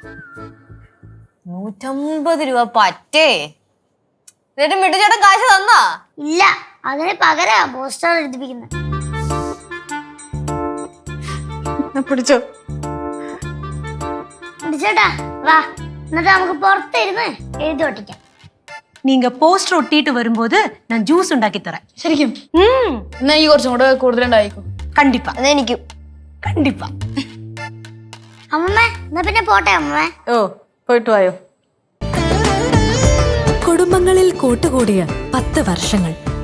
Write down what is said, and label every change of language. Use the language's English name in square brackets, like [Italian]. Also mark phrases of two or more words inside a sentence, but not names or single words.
[Malayalam] 150 രൂപ പറ്റേ? എന്നിട്ട് മിട്ടുചേട്ടൻ കാശ് തന്നാ? ഇല്ല, അതിന് പകരാ പോസ്റ്റർ എഴുതിപ്പിക്കുന്നത്. പിടിച്ചോ മിട്ടിച്ചേട്ടാ വാ, എന്നിട്ട് നമുക്ക് പുറത്തിരുന്ന് എഴുതി ഒട്ടിക്കാം. [Tamil] நீங்க போஸ்டர் ஒட்டிட்டு வரும்போது நான் ஜூஸ் ഉണ്ടാക്കി தரேன். [Malayalam] ശരിക്കും? എന്നാ ഈ കുറച്ചും കൂടെ കൂടുതലുണ്ടായിക്കോ. കണ്ടിപ്പാ. അതെനിക്കും കണ്ടിപ്പാ. അമ്മമ്മ എന്നാ പിന്നെ പോട്ടെ അമ്മമ്മ. പോയിട്ട് വായോ. കുടുംബങ്ങളിൽ കൂട്ടുകൂടിയ 10 വർഷങ്ങൾ.